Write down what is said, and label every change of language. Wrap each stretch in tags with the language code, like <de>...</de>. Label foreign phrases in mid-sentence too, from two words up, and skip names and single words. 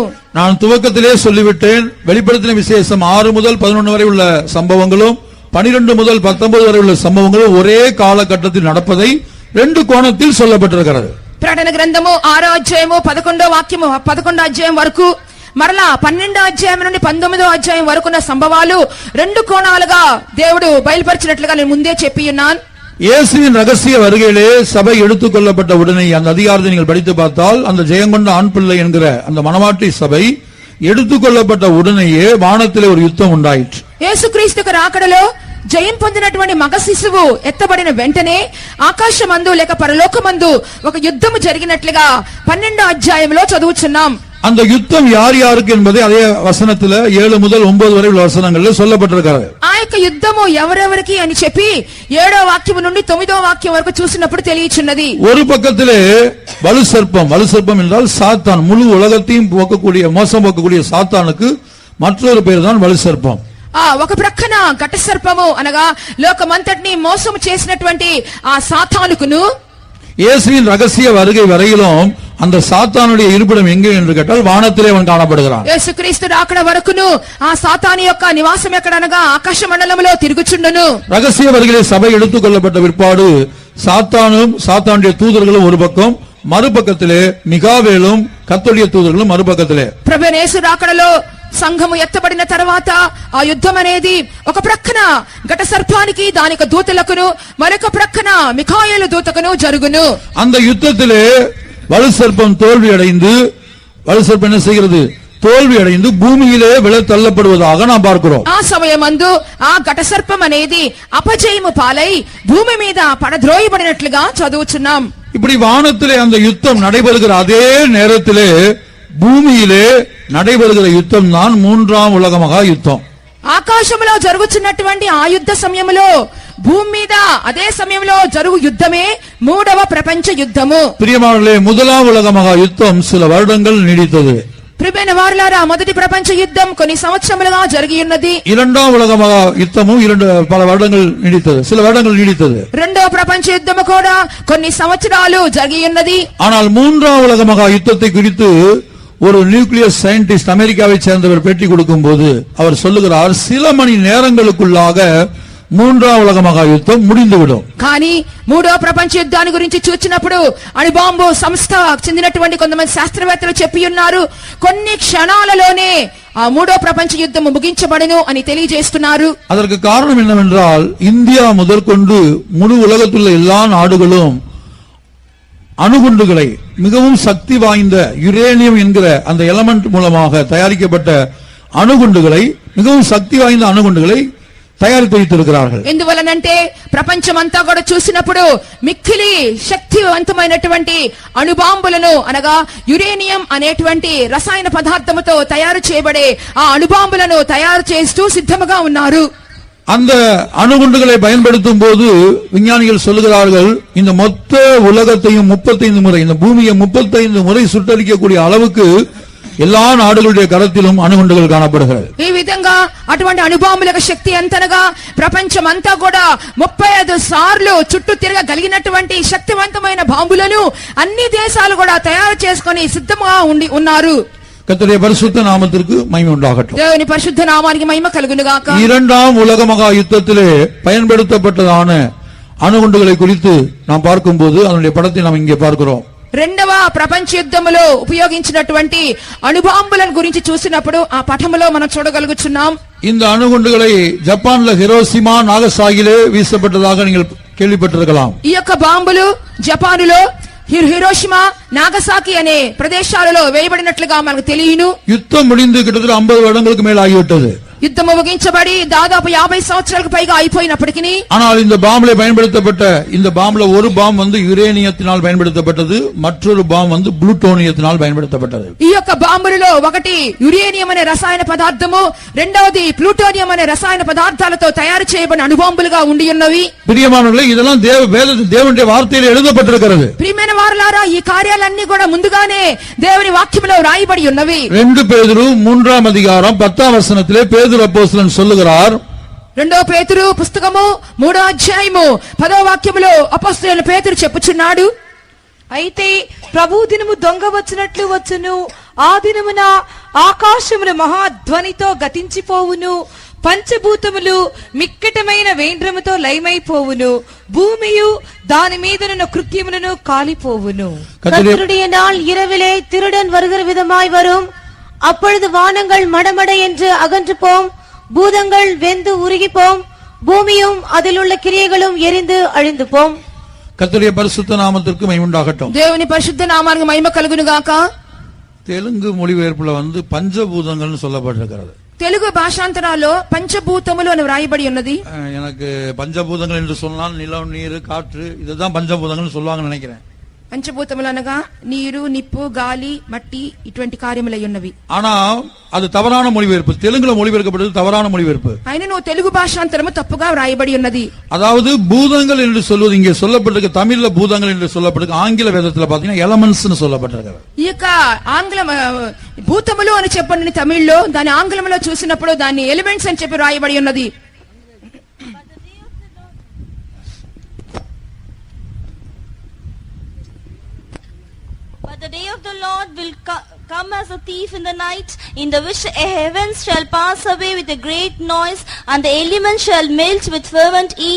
<ta>நான் துவக்கத்திலே சொல்லிவிட்டேன், வெளிப்படுத்தின விசேஷம் 6 முதல் 11 வரை உள்ள சம்பவங்களும் 12 முதல் 19 வரை உள்ள சம்பவங்களும் ஒரே காலகட்டத்தில் நடப்பதை இரண்டு கோணத்தில் சொல்லப்பட்டிருக்கிறது.</ta> <te>ప్రకటన గ్రంథము 6వ అధ్యాయము 11వ వాక్యము 11వ అధ్యాయం వరకు మరలా 12వ అధ్యాయం నుండి 19వ అధ్యాయం వరకున్న సంభవాలు రెండు కోణాలుగా దేవుడు బయలుపరిచినట్లుగా నేను ముందే చెప్పి ఉన్నాను.</te> <ta>இயேசுவின் ரகசிய வருகையிலே சபை எடுத்துக் கொள்ளப்பட்ட உடனே அந்த அதிகாரத்தை நீங்கள் படித்து பார்த்தால் அந்த ஜெயங்கொண்ட ஆண் பிள்ளை என்கிற அந்த மணவாட்டி சபை எடுத்துக் கொள்ளப்பட்ட உடனேயே வானத்திலே ஒரு யுத்தம் உண்டாயிற்று.</ta> <te>యేసుక్రీస్తుకు రాకడలో జయం పొందినటువంటి మగ శిశువు ఎత్తబడిన వెంటనే ఆకాశమందు లేక పరలోకమందు ఒక యుద్ధము జరిగినట్లుగా 12వ అధ్యాయంలో చదువుచున్నాం.</te> <ta>அந்த யுத்தம் யார் யாருக்கு என்பதை அதே வசனத்துல 7 முதல் 9 வரை உள்ள வசனங்கள்ல சொல்லப்பட்டிருக்கிறது.</ta> <te>ఆ యొక్క యుద్ధము ఎవరెవరికి అని చెప్పి 7వ వాక్యం నుండి 9వ వాక్యం వరకు చూసినప్పుడు తెలియచున్నది.</te> <ta>ஒரு பக்கத்திலே வலுசர்ப்பம் என்றால் சாத்தான், முழு உலகத்தையும் போக்கக்கூடிய மோசம் போக்கக்கூடிய சாத்தானுக்கு மற்றொரு பேர் தான் வலுசர்ப்பம்.</ta> <te>ఆ ఒక ప్రక్కన ఘట సర్పము అనగా లోకమంతటిని మోసము చేసినటువంటి ఆ సాతానుకును</te> <ta>இயேசுவின் ரகசிய வருகை வரையிலும் அந்த சாத்தானுடைய இருப்பிடம் எங்கே என்று கேட்டால் வானத்திலே அவன் காணப்படுகிறான்.</ta> <te>యేసుక్రీస్తు రాకడ వరకును ఆ సాతాను యొక్క నివాసం ఎక్కడనగా ఆకాశ మండలంలో తిరుగుచుండును.</te> <ta>ரகசிய வருகையிலே சபை எடுத்துக் கொள்ளப்பட்ட பிற்பாடு சாத்தானும் சாத்தானுடைய தூதர்களும் ஒரு பக்கம், மறுபக்கத்திலே மிகாவேலும் கர்த்தருடைய தூதர்களும் மறுபக்கத்திலே.</ta> <te>ప్రభువైన యేసు రాకడలో సంఘము ఎత్తబడిన తర్వాత ఆ యుద్ధం అనేది ఒక ప్రక్కన ఘట సర్పానికి దాని యొక్క దూతలకును మరొక ప్రక్కన మిఖాయేలు దూతకును జరుగును.</te> <ta>அந்த யுத்தத்திலே வலு சர்ப்பம் தோல்வி அடைந்து, வலு சர்ப்பம் என்ன செய்கிறது? தோல்வி அடைந்து பூமியிலே விழத் தள்ளப்படுவதாக நாம் பார்க்கிறோம்.</ta> <te>ఆ సమయమందు ఆ ఘట సర్పం అనేది అపజయము పాలై భూమి మీద పడద్రోయబడినట్లుగా చదువుచున్నాం.</te> <ta>இப்படி வானத்திலே அந்த யுத்தம் நடைபெறுகிற அதே நேரத்திலே பூமியிலே நடைபெறுகிற யுத்தம் தான் மூன்றாம் உலக மகா யுத்தம்.</ta> <te>ఆకాశంలో జరుగుతున్నటువంటి ఆ యుద్ధ సమయంలో భూమి మీద అదే సమయంలో జరుగు యుద్ధమే మూడవ ప్రపంచ యుద్ధము.</te> <ta>பிரியமானவர்களே, முதலாம் உலக மகா யுத்தம் சில வருடங்கள் நீடித்தது.</ta> <te>ప్రియమైన వారలారా, మొదటి ప్రపంచ యుద్ధం కొన్ని సంవత్సరములుగా జరిగి ఉన్నది.</te> <ta>இரண்டாம் உலக மகா யுத்தமும் பல வருடங்கள் நீடித்தது, சில வருடங்கள் நீடித்தது.</ta> <te>రెండవ ప్రపంచ యుద్ధము కూడా కొన్ని సంవత్సరాలు జరిగి ఉన్నది.</te> <ta>ஆனால் மூன்றாம் உலக மகா யுத்தத்தை குறித்து ஒரு</ta> <en>nuclear scientist</en> <ta>அமெரிக்காவை சேர்ந்தவர் பேட்டி கொடுக்கும் போது அவர் சொல்லுகிறார், சில மணி நேரங்களுக்குள்ளாக மூன்றாம் உலக மகா யுத்தம் முடிந்துவிடும்.</ta> <te>కానీ మూడో ప్రపంచ యుద్ధాన్ని గురించి చూచినప్పుడు అణుబాంబు సంస్థ చెందినటువంటి కొంతమంది శాస్త్రవేత్తలు చెప్పి ఉన్నారు, కొన్ని క్షణాలలోనే ఆ మూడో ప్రపంచ యుద్ధం ముగించబడును అని తెలియజేస్తున్నారు.</te> <ta>அதற்கு காரணம் என்னவென்றால், இந்தியா முதற்கொண்டு முழு உலகத்துள்ள எல்லா நாடுகளும் அணுகுண்டுகளை, மிகவும் சக்தி வாய்ந்த யுரேனியம் என்கிற அந்த எலமெண்ட் மூலமாக தயாரிக்கப்பட்ட அணுகுண்டுகளை, மிகவும் சக்தி வாய்ந்த அணுகுண்டுகளை</ta> <te>తయారు చేయించుకున్నారు. ఎందువలనంటే ప్రపంచమంతా కూడా చూసినప్పుడు మిక్కిలి శక్తివంతమైనటువంటి అణుబాంబులను అనగా యురేనియం అనేటువంటి రసాయన పదార్థముతో తయారు చేయబడే ఆ అణుబాంబులను తయారు చేస్తూ సిద్ధముగా ఉన్నారు.</te> <ta>அந்த அணுகுண்டுகளை பயன்படுத்தும் போது விஞ்ஞானிகள் சொல்லுகிறார்கள், இந்த மொத்த உலகத்தையும் 35 முறை, இந்த பூமியை 35 முறை சுட்டரிக்கக்கூடிய அளவுக்கு எல்லா நாடுகளுடைய கரத்திலும் அணுகுண்டுகள் காணப்படுகிறது.</ta> <te>ఈ విధంగా అటువంటి అణుబాంబుల శక్తి ఎంతనగా ప్రపంచమంతా కూడా 35 సార్లు చుట్టూ తిరగగలిగినటువంటి శక్తివంతమైన బాంబులను అన్ని దేశాలు కూడా తయారు చేసుకొని సిద్ధంగా ఉన్నారు.</te> <ta>கர்த்தருடைய பரிசுத்த நாமத்திற்கு மகிமை உண்டாகட்டும்.</ta> <te>దేవుని పరిశుద్ధ నామానికి మహిమ కలుగును గాక.</te> <ta>இரண்டாம் உலக மகா யுத்தத்திலே பயன்படுத்தப்பட்டதான அணுகுண்டுகளை குறித்து நாம் பார்க்கும்போது அதனுடைய படத்தை நாம் இங்கே பார்க்கிறோம்.</ta> <te>రెండవ ప్రపంచ యుద్ధములో ఉపయోగించినటువంటి అణుబాంబులను గురించి చూసినప్పుడు ఆ పటములో మనం చూడగలుగుతున్నాం.</te> <ta>இந்த அணுகுண்டுகளை ஜப்பான்ல ஹிரோஷிமா நாகசாகிலே வீசப்பட்டதாக நீங்கள் கேள்விப்பட்டிருக்கலாம்.</ta> <te>ఈ యొక్క బాంబులు జపానులో హిరోషిమా నాగసాకి అనే ప్రదేశాలలో వేయబడినట్లుగా మనకు తెలియను.</te> <ta>யுத்தம் முடிந்து கிட்டத்தட்ட 50 வருடங்களுக்கு மேல் ஆகிவிட்டது.</ta> <te>యుద్ధము ముగించబడి దాదాపు 50 సంవత్సరాలకు పైగా అయిపోయినప్పటికీ</te> <ta>ஆனால் இந்த பாம்பிலே பயன்படுத்தப்பட்ட இந்த பாம்புல ஒரு பாம் வந்து யுரேனியத்தினால் பயன்படுத்தப்பட்டது, மற்றொரு பாம் வந்து புளூட்டோனியத்தினால் பயன்படுத்தப்பட்டது.</ta> <te>ఈ యొక్క బాంబులలో ఒకటి యురేనియం అనే రసాయన పదార్థము, రెండవది ప్లూటోనియం అనే రసాయన పదార్థాలతో తయారు చేయబడిన అణుబాంబులుగా ఉండి ఉన్నవి.</te> <ta>பிரியமானவர்களே, இதெல்லாம் தேவனுடைய வார்த்தையில் எழுதப்பட்டிருக்கிறது.</ta> <te>ప్రియమైన వారలారా, ఈ కార్యాలన్నీ కూడా ముందుగానే దేవుని వాక్యములో రాయబడి ఉన్నవి.</te> <ta>2 பேதுரு 3வது அதிகாரம் 10வது வசனத்திலே பேதுரு அப்போஸ்தலன் சொல்லுகிறார்,</ta> <te>2 పేతురు పుస్తకము 3వ అధ్యాయము 10వ వాక్యములో అపోస్తలుడైన పేతురు చెప్పుచున్నాడు, అయితే ప్రభు దినము దొంగ వచ్చినట్లు వచ్చును, ఆ దినమున ఆకాశమును మహాధ్వనితో గతించిపోవును, పంచభూతములు మిక్కటమైన వేంద్రముతో లయమైపోవును, భూమియు దాని మీదనున్న కృత్యములను కాలిపోవును.</te> <ta>கர்த்தருடைய நாள் இரவிலே திருடன் வருகிற விதமாய் வரும். அப்பொழுது வானங்கள் மடமட என்று அகன்று போம், பூதங்கள் வெந்து உருகி போம், பூமியும் அதில் உள்ள கிரியைகளும் எரிந்து அழிந்து போம். கர்த்தருடைய பரிசுத்த நாமத்திற்கு மகிமை உண்டாகட்டும்.</ta> <te>దేవుని పరిశుద్ధ నామానికి మహిమ కలుగును గాక.</te> <ta>தெலுங்கு மொழிபெயர்ப்புல வந்து பஞ்சபூதங்கள்னு சொல்லப்பட்டிருக்கிறது.</ta> <te>తెలుగు భాషాంతరాల్లో పంచభూతములు అని వ్రాయబడి ఉన్నది.</te> <ta>எனக்கு பஞ்சபூதங்கள் என்று சொன்னால் நிலம், நீர், காற்று, இதுதான் பஞ்சபூதங்கள்னு சொல்லுவாங்கன்னு நினைக்கிறேன்.</ta> <te>పంచభూతములు అనగా నీరు, నిప్పు, గాలి, మట్టి ఇటువంటి కార్యములై ఉన్నవి.</te> <ta>ஆனா அது தவறான மொழிபெயர்ப்பு. தெலுங்குல மொழிபெயர்க்கப்பட்டது தவறான மொழிபெயர்ப்பு.</ta> <te>అయినను తెలుగు భాషాంతరము తప్పుగా వ్రాయబడి ఉన్నది.</te> <ta>அதாவது பூதங்கள் என்று சொல்வது இங்கே சொல்லப்பட்டிருக்கு. தமிழ்ல பூதங்கள் என்று சொல்லப்பட்டிருக்கு. ஆங்கில வேதத்துல பாத்தீங்கன்னா எலமெண்ட்ஸ் சொல்லப்பட்டிருக்கு.</ta> <te>ఈ యొక్క ఆంగ్లం భూతములు అని చెప్పండి తమిళ్లో, దాని ఆంగ్లంలో చూసినప్పుడు దాన్ని ఎలిమెంట్స్ అని చెప్పి వ్రాయబడి ఉన్నది.</te> <en>But the day of the Lord will come as a thief in the night, in the which the heavens shall pass away with a great noise, and the elements shall melt with fervent heat.</en>